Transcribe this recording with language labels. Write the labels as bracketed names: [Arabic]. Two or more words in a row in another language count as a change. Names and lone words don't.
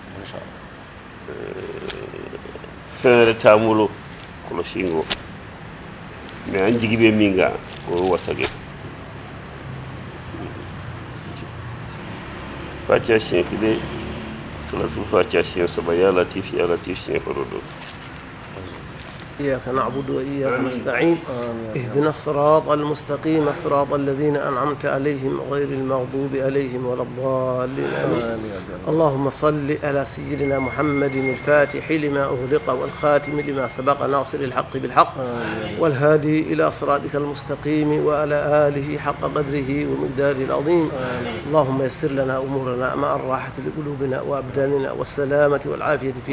[Bambara] fɛn wɛrɛ t'an bolo kɔlɔsi ko mɛ an jigi bɛ min kan o ye wasage fatiha siɲɛ 1 salatu fatiha siɲɛ 3 [Arabic] يا لطيف [Bambara] siɲɛ 9 [Arabic] إياك نعبد وإياك نستعين اهدنا الصراط المستقيم صراط الذين أنعمت عليهم غير المغضوب عليهم ولا الضالين آمين اللهم صل على سيدنا محمد الفاتح لما أغلق والخاتم لما سبق ناصر الحق بالحق والهادي إلى صراطك المستقيم وعلى آله حق قدره ومقداره العظيم اللهم يسر لنا أمورنا مع الراحة لقلوبنا وأبداننا والسلامة والعافية في